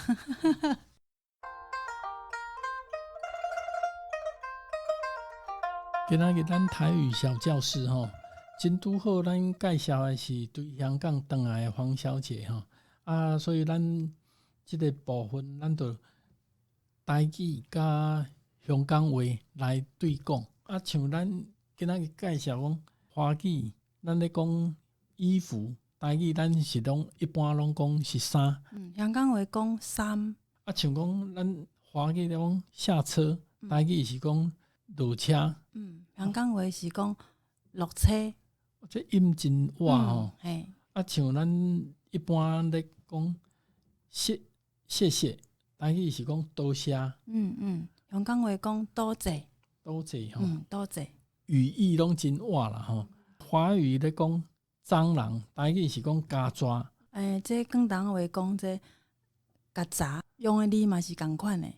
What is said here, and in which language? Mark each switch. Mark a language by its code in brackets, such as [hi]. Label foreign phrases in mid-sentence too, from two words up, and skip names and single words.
[nan] 今仔日咱台语小教室真拄好，咱介绍的是对香港回来的黄小姐所以咱即个部分，咱就台语甲香港话来对讲像咱今仔日介绍讲华语，咱咧讲衣服，台语咱是拢一般拢讲是衫，香港话讲衫像讲咱华语咧讲下车，台语是讲落车，香港话是讲落车，这音真活像咱一般咧讲谢谢，台语是讲多谢，香港话讲多谢，多谢多谢，语义拢真活啦华语咧讲蟑螂，台语是讲家抓，这广东话讲这曱甴，用的字嘛是共款的。